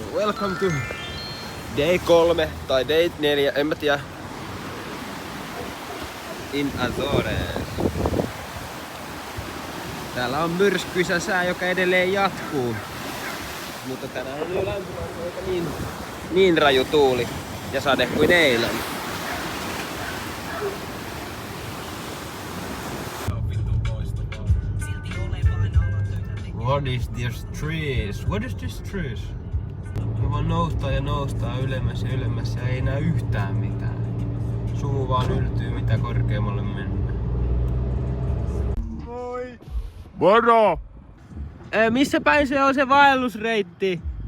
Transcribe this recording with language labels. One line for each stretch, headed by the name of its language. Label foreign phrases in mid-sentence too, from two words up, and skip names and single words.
English: welcome to day 3 tai day 4,
Finnish: en mä tiedä.
English: In Azores.
Finnish: Täällä on myrskyisä sää, joka edelleen jatkuu. Mutta tänään on jo lämpimä, eikä niin raju tuuli ja sade kuin eilen.
English: What is this trees? What is this trees?
Finnish: Me vaan noustaan ylemmäs ja ylemmäs ja ei näe yhtään mitään. Suu vaan yltyy mitä korkeammalle mennään. Moi! Moro! Missä päin se on se vaellusreitti?